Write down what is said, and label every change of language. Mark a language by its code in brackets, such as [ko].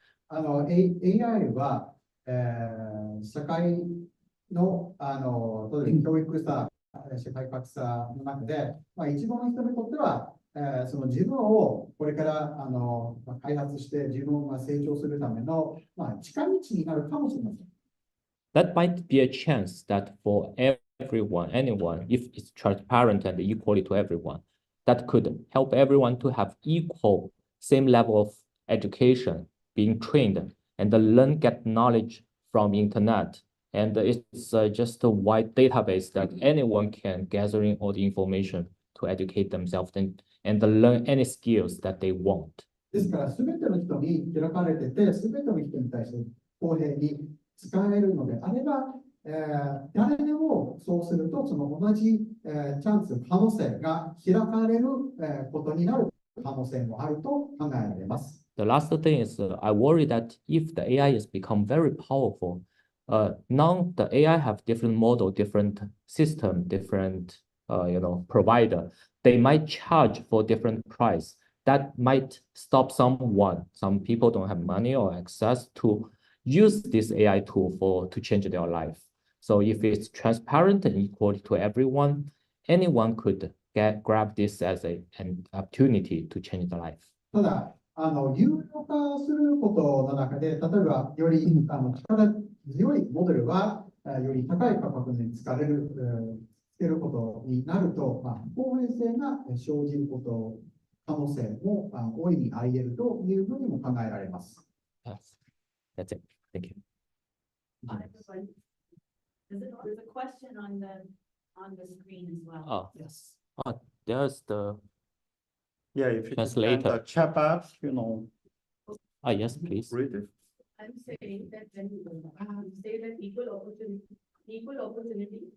[ja] AI は、社会の、例えば教育差、社会格差の中で、一部の人にとっては、その自分をこれから開発して自分が成長するための、近道になるかもしれません。 [en] That might be a chance that for everyone, anyone, if it's transparent and equally to everyone, that could help everyone to have equal, same level of education, being trained and get knowledge from internet. And it's just a wide database that anyone can gathering all the information to educate themselves and learn any skills that they want. [ja] ですから、すべての人に開かれてて、すべての人に対して公平に使えるのであれば、誰でもそうすると、その同じ、チャンス、可能性が開かれる、ことになる可能性もあると考えられます。 [en] The last thing is, I worry that if the AI is become very powerful, now the AI have different model, different system, different provider. They might charge for different price. That might stop someone. Some people don't have money or access to use this AI tool to change their life. So if it's transparent and equal to everyone, anyone could grab this as an opportunity to change their life. [ja] ただ、有料化することの中で、例えば、より力強いモデルは、より高い価格につけることになると、不公平性が生じる可能性も大いにあり得るというふうにも考えられます。 [en] That's it. Thank you. There's a question on the screen as well. Oh, Yes. There's the if you translator. can, the chat box, Yes, please. read it. I'm saying that when you say that equal opportunity.